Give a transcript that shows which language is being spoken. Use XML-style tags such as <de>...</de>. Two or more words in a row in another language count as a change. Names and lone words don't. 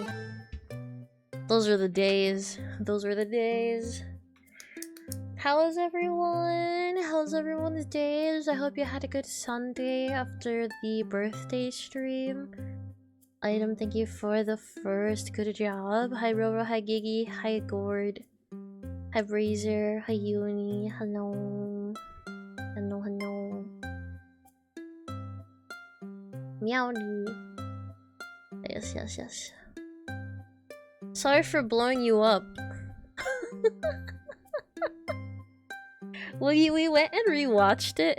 <en>Those were the days. Those were the days. How is everyone? How's everyone's days? I hope you had a good Sunday after the birthday stream. Item, thank you for the first. Good job. Hi Roro, hi Gigi, hi Gord. Hi Brazer, hi Uni, hello. Hello, hello. Meowdy. Yes, yes, yes. Sorry for blowing you up. We went and rewatched it.</en>